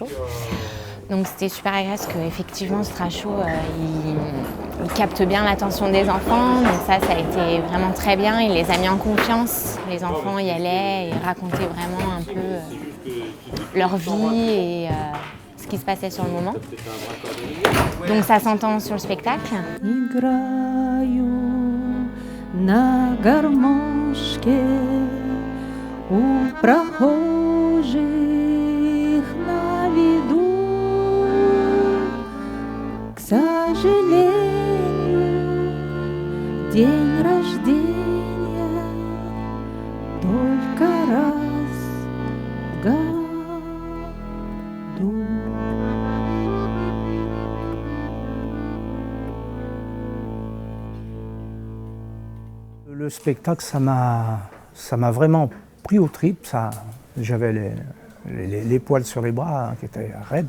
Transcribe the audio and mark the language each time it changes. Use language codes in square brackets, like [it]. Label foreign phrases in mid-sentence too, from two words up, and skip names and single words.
[fr] Donc c'était super agréable parce qu'effectivement Stracho il capte bien l'attention des enfants, donc ça a été vraiment très bien, il les a mis en confiance, les enfants y allaient et racontaient vraiment un peu leur vie et ce qui se passait sur le moment. Donc ça s'entend sur le spectacle. [ru] На гармошке у прохожих на виду. К сожалению, день рождения только раз в году. [fr] Le spectacle, ça m'a vraiment pris aux tripes. J'avais les poils sur les bras qui étaient raides.